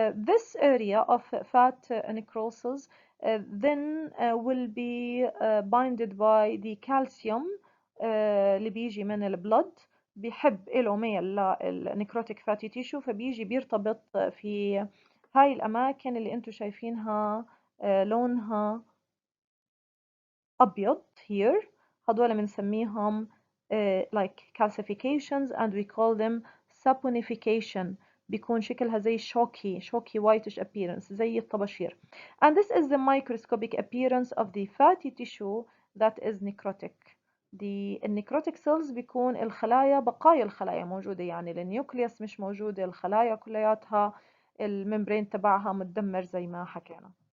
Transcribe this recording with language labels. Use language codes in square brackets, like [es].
[en] This area of fat necrosis then will be binded by the calcium [ar] اللي بيجي من البلد. بيحب له ميل للنكروتيك فاتي تيشو فبيجي بيرتبط في هاي الأماكن اللي انتوا شايفينها لونها أبيض here. هدول بنسميهم [en] like calcifications and we call them saponification. [ar] بيكون شكلها زي [en] shocky whitish appearance [ar] زي الطباشير. [en] And this is the microscopic appearance of the fatty tissue that is necrotic. [ar] النكروتيك سيلز بيكون الخلايا بقايا الخلايا موجودة يعني النيوكليوس مش موجودة الخلايا كلياتها الممبرين تبعها متدمر زي ما حكينا.